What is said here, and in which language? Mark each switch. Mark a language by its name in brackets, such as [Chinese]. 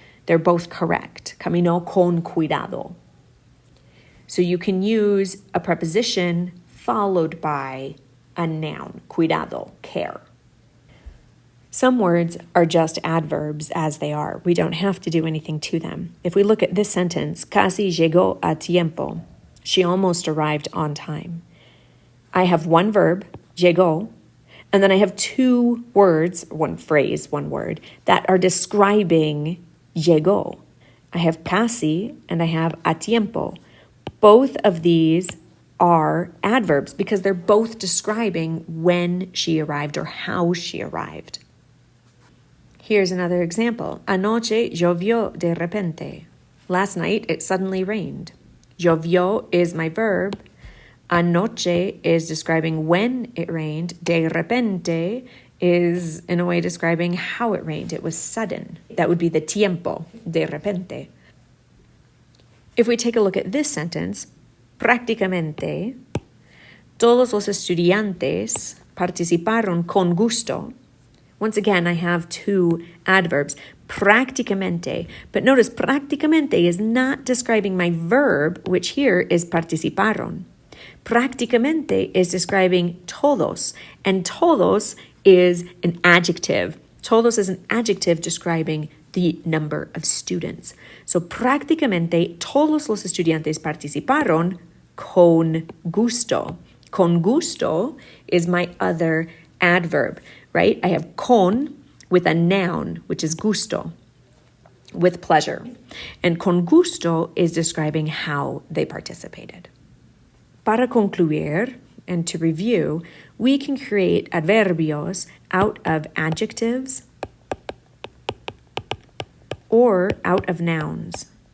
[English] They're both correct. [Spanish] Caminó con cuidado. [English] So you can use a preposition followed by a noun, cuidado, care. Some words are just adverbs as they are. We don't have to do anything to them. If we look at this sentence, [Spanish] casi llegó a tiempo. [English] She almost arrived on time. I have one verb, llegó, and then I have two words, one phrase, one word, that are describing llegó. I have casi and I have a tiempo. Both of these are adverbs because they're both describing when she arrived or how she arrived. Here's another example. [Spanish] Anoche llovió de repente. [English] Last night it suddenly rained. Llovió is my verb. Anoche is describing when it rained. De repente is, in a way, describing how it rained. It was sudden. That would be the tiempo, [Spanish] de repente. [English] If we take a look at this sentence, [Spanish] prácticamente, todos los estudiantes participaron con gusto. [English] Once again, I have two adverbs, prácticamente. But notice, prácticamente is not describing my verb, which here is participaron. Prácticamente is describing todos, and todos is an adjective. Todos is an adjective describing the number of students. So [Spanish] prácticamente todos los estudiantes participaron con gusto. [English] Con gusto is my other adverb, right? I have con with a noun, which is gusto, with pleasure. And con gusto is describing how they participated. [Spanish] Para concluir, [English] and to review, we can create adverbios out of adjectives or out of nouns.